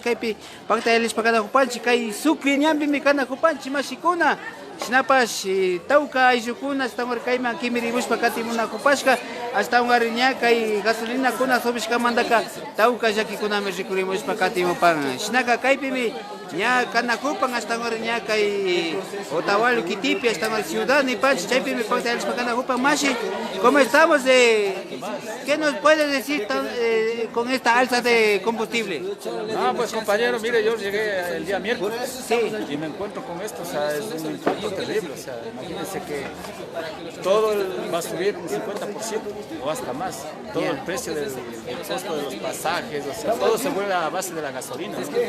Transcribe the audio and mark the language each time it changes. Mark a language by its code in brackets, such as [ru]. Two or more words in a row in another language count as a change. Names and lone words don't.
[qu] kaypi pakta yalishpa kanakupanchik kay sucre ñanpimi kanakupanchik mashikuna shinapas tawka ayllukuna hasta kayman kimirimushpa katimunakupashka hasta ña kay gasolina kuna subishkamantaka tawka llakikunami rikurimushpa katimupan shinaka kaypimi ña kanakupan hasta ña kay Otavalo Kitipi hasta ciudad nipanchik chaypimi pakta yalishpa kanakupan mashi [es] ¿cómo estamos? ¿Qué nos puede decir con esta alza de combustible? Pues compañero, mire, yo llegué el día miércoles y me encuentro con esto, o sea, es un impacto terrible, o sea, imagínense que todo va a subir un 50% o hasta más, todo el precio del costo de los pasajes, o sea, todo se vuelve a base de la gasolina, ¿no?